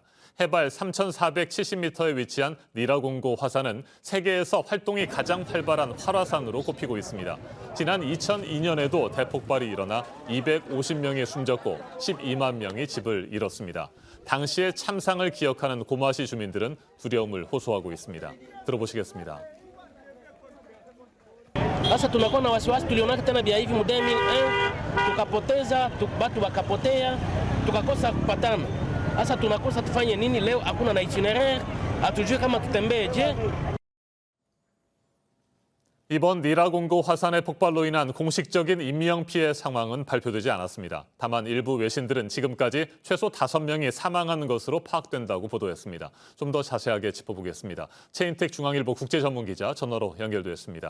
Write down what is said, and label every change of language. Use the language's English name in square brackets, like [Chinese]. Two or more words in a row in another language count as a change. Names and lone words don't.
[Korean] 해발 3,470m에 위치한 니라공고 화산은 세계에서 활동이 가장 활발한 활화산으로 꼽히고 있습니다. 지난 2002년에도 대폭발이 일어나 250명이 숨졌고 12만 명이 집을 잃었습니다. 당시의 참상을 기억하는 고마시 주민들은 두려움을 호소하고 있습니다. 들어보시겠습니다. [Swahili] Sasa tunakuwa na wasiwasi, tulionaka tena vya hivi mudemi tukapoteza batu wakapotea tukakosa kupatana. Sasa tunakosa tufanye nini leo? Hakuna na itinerary, hatujui kama tutembee je. [Korean] 이번 니라공고 화산의 폭발로 인한 공식적인 인명 피해 상황은 발표되지 않았습니다. 다만 일부 외신들은 지금까지 최소 5명이 사망한 것으로 파악된다고 보도했습니다. 좀 더 자세하게 짚어보겠습니다. 최인택 중앙일보 국제전문기자 전화로 연결됐습니다.